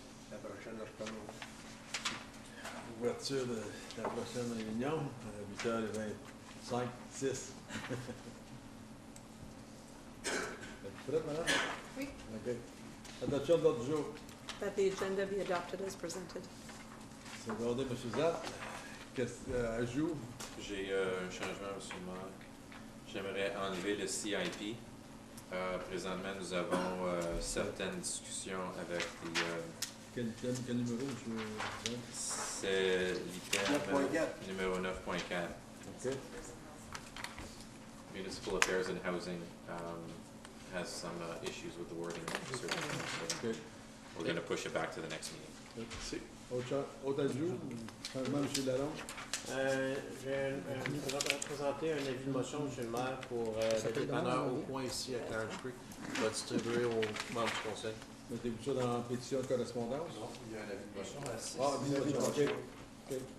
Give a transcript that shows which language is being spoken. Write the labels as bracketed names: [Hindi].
[French] La prochaine, je recommence. Ouverture de la prochaine réunion à 8h25, 6. Êtes-vous prête, madame? Oui. OK. Adoption de l'ordre du jour. [English] That the agenda be adopted as presented. [French] Secondé, M. Zapp. Ajout? J'ai un changement, M. le maire. J'aimerais enlever le CIP. Présentement, nous avons certaines discussions avec les... Quel numéro, M. Zapp? C'est l'item 9.4. numéro 9.4. OK. [English] Municipal Affairs and Housing has some issues with the wording. OK. We're going to push it back to the next meeting. [French] Merci. Autre ajout? Changement, M. Lalonde? J'ai présenté un avis de motion, M. le maire, pour le dépanneur au coin ici à Clarence Creek. Je vais distribuer aux membres du conseil. Mettez-vous ça dans la pétition de correspondance? Non, il y a un avis de motion à 6. Ah, bien, OK. OK.